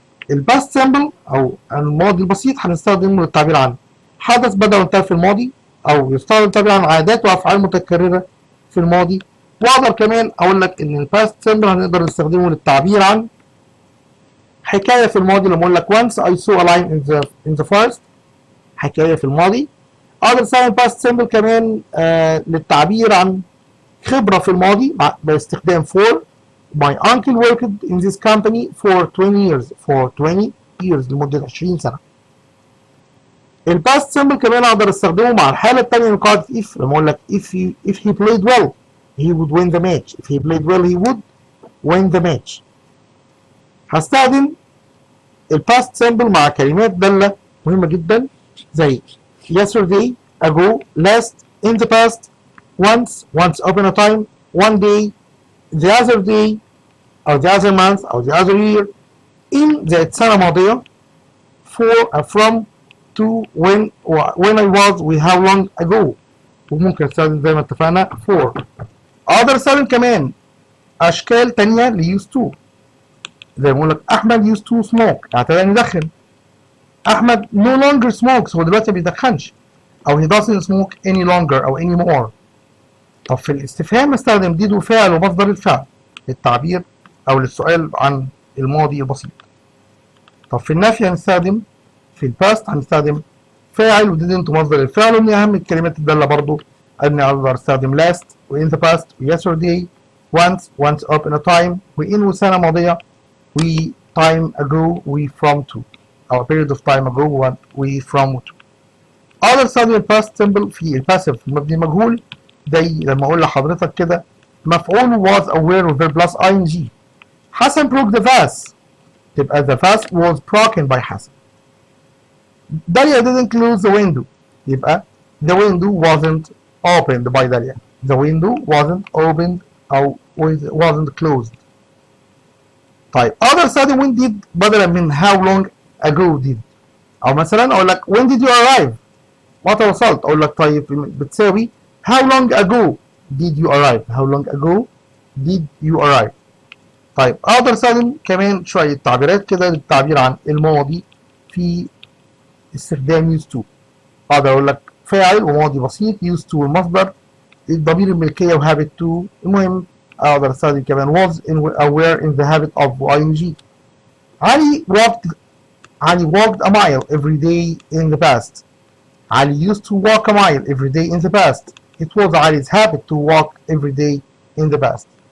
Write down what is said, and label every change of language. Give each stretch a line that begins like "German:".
Arabic: الباست سامبل او الماضي البسيط هنستخدمه للتعبير عن حدث بدا وانتهى في الماضي، او يستخدم للتعبير عن عادات وافعال متكرره في الماضي. واقدر كمان اقول لك ان الباست سامبل هنقدر نستخدمه للتعبير عن حكايه في الماضي. لما اقول لك
English: once I saw a lion in the forest،
Arabic: حكايه في الماضي. اقدر استخدم الباست سامبل كمان للتعبير عن خبره في الماضي باستخدام for.
English: My uncle worked in this company for 20 years
Arabic: لمدة 20 سنة. الباست سيمبل كمان اقدر استخدمه مع الحالة الثانية من قاعدة if. لما اقول لك
English: if he played well he would win the match. If he played well he would win the match.
Arabic: هستخدم الباست سيمبل مع كلمات دالة مهمة جدا زي
English: yesterday, ago, last, in the past, once upon a time, one day, the other day أو the other month أو the other year.
Arabic: in زائد سنة ماضية.
English: for from to when I was و how long ago.
Arabic: وممكن استخدم زي ما اتفقنا for. أقدر استخدم كمان أشكال تانية ل used to، زي ما بقول لك أحمد
English: used to smoke،
Arabic: اعتاد أن يدخن. أحمد
English: no longer smokes،
Arabic: هو دلوقتي ما بيدخنش.
English: أو he doesn't smoke any longer أو any more.
Arabic: طب في الاستفهام استخدم did وفعل ومصدر الفعل للتعبير أو للسؤال عن الماضي البسيط. طب في النفي هنستخدم في الباست هنستخدم فاعل و didn't مصدر الفعل. ومن أهم الكلمات الدالة برضو أني أقدر أستخدم last و in the past و yesterday،
English: once upon a time
Arabic: و in وسنة ماضية و time ago و from to أو
English: a period of time ago
Arabic: و from to. أقدر أستخدم الباست سيمبل في الباسيف مبني مجهول زي لما اقول لحضرتك كده مفعول
English: was aware of verb plus ing. حسن broke the vase، تبقى the vase was broken by حسن. Dalia didn't close the window، يبقى the window wasn't opened by Dalia. The window wasn't opened أو wasn't closed. طيب other study when did
Arabic: بدلا من
English: how long ago did.
Arabic: أو مثلا أقول لك
English: when did you arrive؟
Arabic: متى وصلت؟ أقول لك طيب بتساوي
English: how long ago did you arrive. How long ago did you arrive.
Arabic: طيب اقدر استخدم كمان شويه تعبيرات كده للتعبير عن الماضي في استخدام used to. اقدر اقول لك فاعل وماضي بسيط، used to المصدر، الضمير الملكيه وهابت to. المهم اقدر استخدم كمان
English: was aware in the habit of ing. علي walked a mile every day in the past. علي used to walk a mile every day in the past. It was Ali's habit to walk every day in the past.